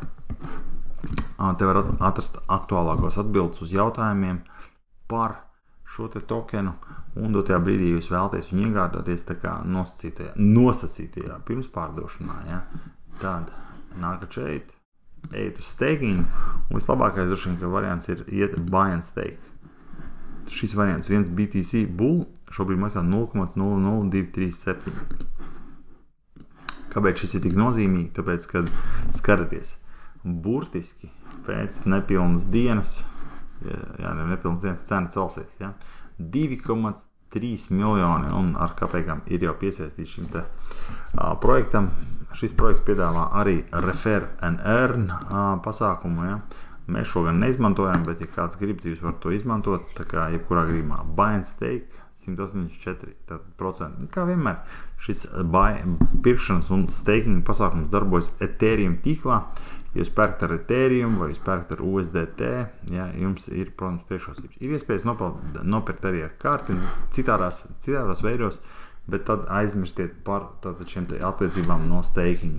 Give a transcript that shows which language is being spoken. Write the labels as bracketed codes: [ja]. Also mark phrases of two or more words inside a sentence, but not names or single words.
[lv] Te var atrast aktuālākos atbildes uz jautājumiem par šo te tokenu, un dotajā brīdī jūs vēlaties viņu iegādāties tā kā nosacītajā pirmspārdošanā, ja. Tad nākat šeit, ejiet uz staking, un vislabākais droši vien, ka variants ir iet [en] buy and stake. [lv] Šis variants, viens BTC Bull, šobrīd maksā 0,00237. Kāpēc šis ir tik nozīmīgi? Tāpēc, kad skatieties, burtiski pēc nepilnas dienas, nepilnas dienas cena celsies, ja, 2,3 miljoni un ar kāpēkām ir jau piesaistīts šim te projektam. Šis projekts piedāvā arī [en] Refer and Earn [lv] pasākumu, ja. Mēs šo gan neizmantojam, bet ja kāds grib, jūs varat to izmantot, tā kā jebkurā gadījumā [en] buy and stake [lv] 184%. Kā vienmēr, šis pirkšanas un staking pasākums darbojas Ethereum tīklā. Ja jūs pērkat ar Ethereum vai jūs pērkat ar USDT, ja, jums ir, protams, priekšrocības. Ir iespējas nopirkt arī ar karti citādos veidos, bet tad aizmirstiet par šiem atliecībām no staking.